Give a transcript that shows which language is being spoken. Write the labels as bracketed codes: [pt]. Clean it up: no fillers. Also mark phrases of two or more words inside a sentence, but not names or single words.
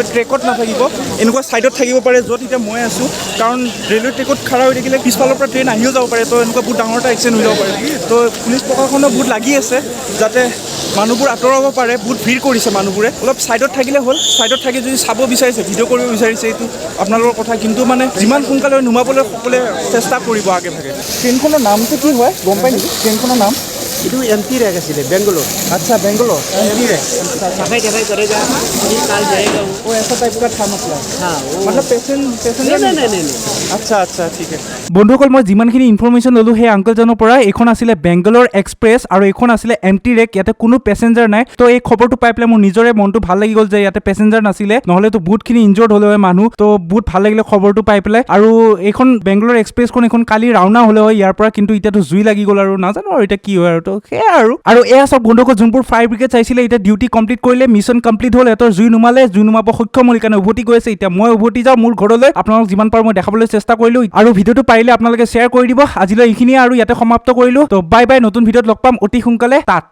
[as] ট্ৰেকত নাথাকিব এনেকুৱা ছাইডত থাকিব পাৰে য'ত এতিয়া মই আছোঁ কাৰণ ৰেলৱে ট্ৰেকত খাৰা হৈ থাকিলে পিছফালৰ পৰা ট্ৰেইন আহিও যাব পাৰে তো এনেকুৱা বহুত ডাঙৰ এটা এক্সিডেণ্ট হৈ যাব পাৰে তো পুলিচ প্ৰশাসনে বহুত লাগি আছে যাতে মানুহবোৰ আঁতৰাব পাৰে বহুত ভিৰ কৰিছে মানুহবোৰে অলপ ছাইডত থাকিলে হ'ল ছাইডত থাকি যদি চাব বিচাৰিছে ভিডিঅ' কৰিব বিচাৰিছে এইটো আপোনালোকৰ কথা কিন্তু মানে যিমান সোনকালে নুমাবলৈ সকলোৱে চেষ্টা কৰিব আগে ভাগে ট্ৰেইনখনৰ নামটো কি হয় গম পায় নেকি ট্ৰেইনখনৰ নাম ইটো [en] empty rek [as] asile Bengaluru [hi] अच्छा बेंगलोर empty rek सफाई करेगा ये काल जाएगा वो ऐसा टाइप का था मतलब हाँ मतलब पैसेंजर नहीं अच्छा ठीक है [as] বন্ধুসকল মই যিমানখিনি ইনফৰমেশ্যন ল'লোঁ সেই আংকলজনৰ পৰা এইখন আছিলে বেংগলোৰ এক্সপ্ৰেছ আৰু এইখন আছিলে [en] empty rake [as] ইয়াতে কোনো পেচেঞ্জাৰ নাই তো এই খবৰটো পাই পেলাই মোৰ নিজৰে মনটো ভাল লাগি গ'ল যে ইয়াতে পেচেঞ্জাৰ নাছিলে নহ'লেতো বহুতখিনি ইনজৰ্ড হ'লে হয় মানুহ তো বহুত ভাল লাগিলে খবৰটো পাই পেলাই আৰু এইখন বেংগলোৰ এক্সপ্ৰেছখন এইখন কালি ৰাওনা হ'লে হয় ইয়াৰ পৰা কিন্তু এতিয়াতো জুই লাগি গ'ল আৰু নাজানো আৰু এতিয়া কি হয় আৰু তো সেয়া আৰু এয়া চব বন্ধুসকল যোনবোৰ [en] fire brigade [as] চাইছিলে এতিয়া [en] duty complete [as] কৰিলে [en] mission complete [as] হ'ল সিহঁতৰ জুই নুমাব সক্ষম হ'ল কাৰণে উভতি গৈ আছে এতিয়া মই উভতি যাওঁ মোৰ ঘৰলৈ আপোনালোক যিমান পাৰোঁ মই দেখাবলৈ চেষ্টা কৰিলোঁ আৰু ভিডিঅ'টো পাৰিলে আপোনালোকে শ্বেয়াৰ কৰি দিব আজিলৈ এইখিনিয়ে আৰু ইয়াতে সমাপ্ত কৰিলোঁ তো [en] bye bye [as] নতুন ভিডিঅ'ত লগ পাম অতি সোনকালে টাটা